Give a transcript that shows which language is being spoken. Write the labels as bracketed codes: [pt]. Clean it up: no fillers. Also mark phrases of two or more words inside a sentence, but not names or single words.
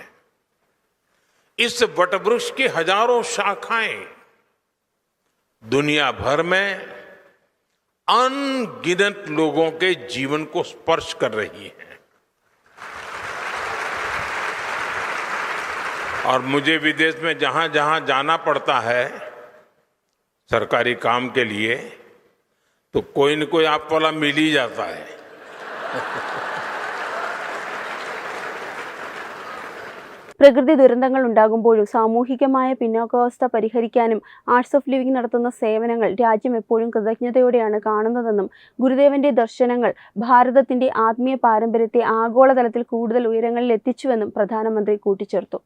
[hi] इस वटवृक्ष की हजारों शाखाएं दुनिया भर में अनगिनत लोगों के जीवन को स्पर्श कर रही हैं। और मुझे विदेश में जहां जहां जाना पड़ता है सरकारी काम के लिए, तो कोई न कोई आप वाला मिल ही जाता है। [ml] പ്രകൃതി ദുരന്തങ്ങൾ ഉണ്ടാകുമ്പോഴും സാമൂഹികമായ പിന്നോക്കാവസ്ഥ പരിഹരിക്കാനും ആർട്സ് ഓഫ് ലിവിംഗ് നടത്തുന്ന സേവനങ്ങൾ രാജ്യം എപ്പോഴും കൃതജ്ഞതയോടെയാണ് കാണുന്നതെന്നും ഗുരുദേവന്റെ ദർശനങ്ങൾ ഭാരതത്തിന്റെ ആത്മീയ പാരമ്പര്യത്തെ ആഗോളതലത്തിൽ കൂടുതൽ ഉയരങ്ങളിൽ എത്തിച്ചുവെന്നും പ്രധാനമന്ത്രി കൂട്ടിച്ചേർത്തു.